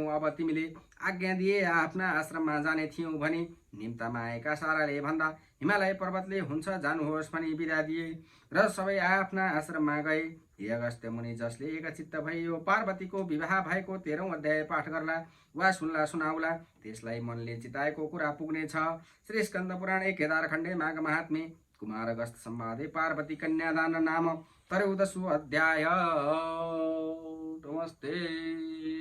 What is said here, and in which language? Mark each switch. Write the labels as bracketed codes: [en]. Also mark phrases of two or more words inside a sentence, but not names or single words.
[ne] अब तिमीले आज्ञा दिए आफ्ना आश्रममा जाने थियौँ भने निम्तामा आएका साराले भन्दा हिमालय पर्वतले हुन्छ जानुहोस् भनी बिदा दिए र सबै आफ्ना आश्रममा गए। हे अगस्त्य मुनि, जसले एकचित्त भई यो पार्वतीको विवाह भएको 13औं अध्याय पाठ गर्ला वा सुनाउला, त्यसलाई मनले चिताएको कुरा पुग्नेछ। [sa] श्री स्कन्द पुराण 1 केदारखण्डे माघ महात्म्य कुमार अगस्त संवादे पार्वती कन्यादान नाम 13औं अध्याय। [ne] नमस्ते।